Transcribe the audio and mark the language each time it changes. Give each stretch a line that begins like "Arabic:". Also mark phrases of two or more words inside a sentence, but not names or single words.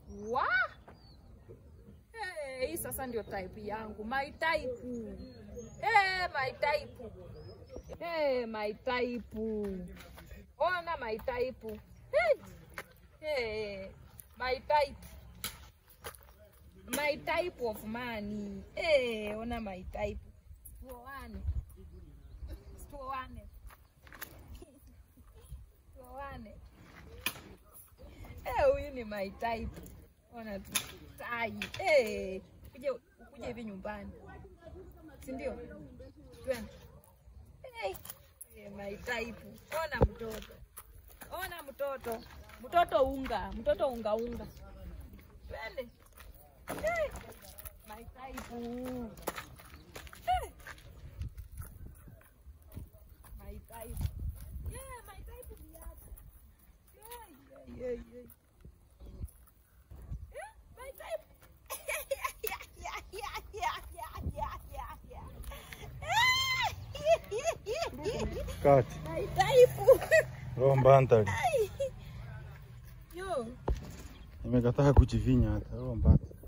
Swahili: Wa? Hey, hii sasa ndio type yangu.
English: My type. Hey, my type. Hey, my type. Ona my type. Hey. Hey, my type. My type of money. Hey, ona my type.
Swahili: Tuoane. Tuoane. Tuoane. Eh, huyu ni
English: my type.
Swahili: Ona tu. Tai. Eh, ukuje, ukuje hivi nyumbani. Si ndio? Twende.
English: Eh. Eh, my type.
Swahili: Ona mtoto. Ona mtoto. Mtoto unga. Mtoto unga unga. Twende.
English: Eh. My type. Eh. My type. Yeah, my type
Swahili: ni yako.
English: Yeah, yeah, yeah, yeah. Eh, my type. Yeah, yeah, yeah, yeah, yeah, yeah, yeah, yeah. Cut. My type.
Swahili: Roho mbaya ntali. Ai. Yo. Nimekataa kujivinya hata. Roho mbaya.